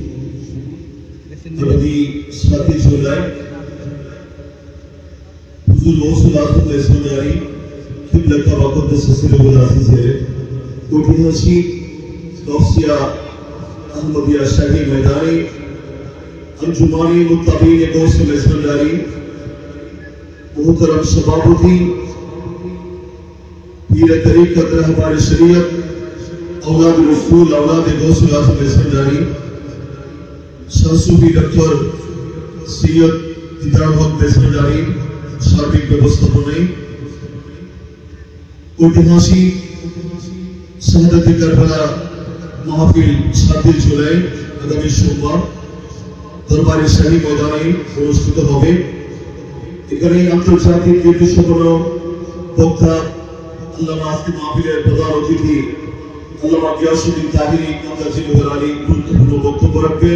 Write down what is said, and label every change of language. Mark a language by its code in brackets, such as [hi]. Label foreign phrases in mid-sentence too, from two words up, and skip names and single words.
[bn] আগামী 7 জুলাই হুজুর গৌসুল আজম ইসলামী কিবলা কাবা কুদ্দুস সিরুল আজিজের ঐতিহাসিক তফসিয়া আহমদিয়া শাহী ময়দানে আঞ্জুমানী মুত্তাবীন গৌসুল ইসলামী মোহতরম সভাপতি পীর তরীকত রহবর শরীয়ত আওলাদ রসূল আওলাদ গৌসুল আজম ইসলামী শাহসূফী ডক্টর সৈয়দ দীদার হক ইসলামী সার্বিক ব্যবস্থাপনায় ঐতিহাসিক শাহাদাত কারবালা মাহফিল 7 জুলাই আগামী সোমবার দরবারে শাহী ময়দানে অনুষ্ঠিত হবে। এখানে আন্তর্জাতিক কীর্তিসম্পন্ন বক্তা আল্লামা আজকে মাহফিলের প্রধান অতিথি আল্লামা গিয়াসউদ্দিন তাহিরি মুতাজিলুল আলী গুরুত্বপূর্ণ বক্তব্য রাখবেন।